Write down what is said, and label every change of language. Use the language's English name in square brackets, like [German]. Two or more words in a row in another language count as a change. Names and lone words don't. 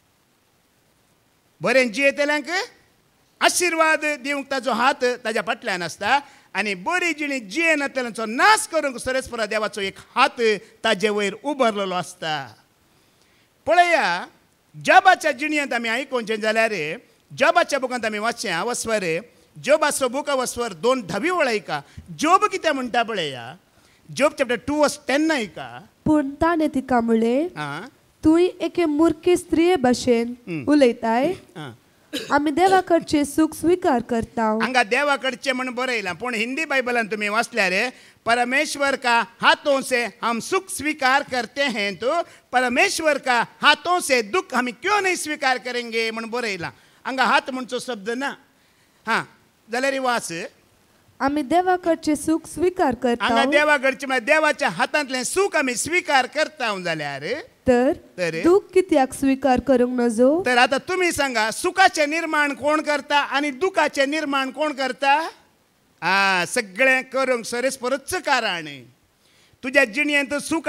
[Konkani] बरें जियेतल्यांक आशिर्वाद दिवंक ताजो हात ताज्या फाटल्यान आसता आनी बरी जिणी जियेनातल्यांचो नाश करूंक सरस्परा देवाचो एक हात ताजे वयर उबारलेलो आसता पळया जॉबाच्या जिणयेंत आमी आयकोवचें जाल्यार जॉबाच्या बुकांत आमी वाचचें वस्वर जोबाचो बूक वस्वर 2:10 ऐका जोब कितें म्हणटा पळया जोब चॅप्टर 2 वर्स 10 ऐका पूण ताणें तिका म्हळें तुय एके मुर्खे स्त्रिये भाशेन उलयताय आमी देवा कडचे सुख स्वीकार करता हांगा देवा कडचें म्हण बरयलां पूण हिंदी बायबलान तुमी वाचल्यार [Hindi] परमेश्वर का हाथों से हम सुख स्वीकार करते हैं तो परमेश्वर का हाथों से दुख हम क्यों नहीं स्वीकार करेंगे [Konkani] म्हण बरयलां हांगा हात म्हणचो शब्द ना हां जाल्यार वाच आमी देवा कडचे सुख स्वीकार करता हांगा देवा कडचे म्हळ्यार देवाच्या हातांतलें सुख आमी स्वीकार करता जाल्यार तर दुख कित्याक स्वीकार करूंक नजो तर आता तुमी सांगा सुखाचे निर्माण कोण करता आनी दुखाचे निर्माण कोण करता सगळें करूंक सरस्परच कारण तुज्या जिणयेंत सूख